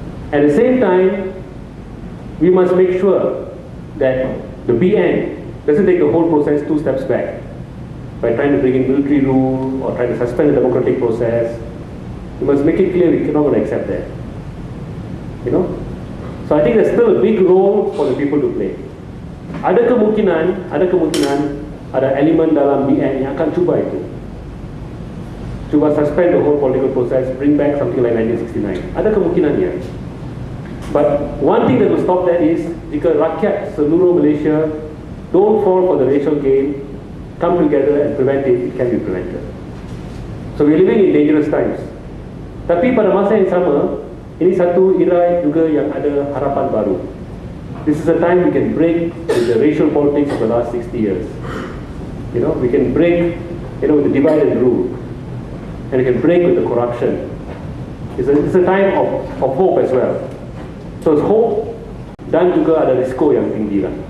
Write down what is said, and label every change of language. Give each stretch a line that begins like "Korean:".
English: At the same time, we must make sure that the BN doesn't take the whole process 2 steps back by trying to bring in military rule or trying to suspend the democratic process. We must make it clear we're not going to accept that. So I think there's still a big role for the people to play.
Malay: Ada kemungkinan ada elemen dalam BN yang akan cuba itu. Cuba
English: suspend the whole political process, bring back something like 1969.
Malay: Ada kemungkinannya.
English: But one thing that will stop that is
Malay: jika rakyat seluruh Malaysia
English: don't fall for the racial game, come together and prevent it, it can be prevented. So we're living in dangerous times.
Malay: Tapi pada masa yang sama, ini satu era juga yang ada harapan baru.
English: This is a time we can break with the racial politics of the last 60 years. We can break, with the divide and rule, and we can break with the corruption. It's a time of hope as well. So it's hope
Malay: dan juga ada risiko yang tinggi lah.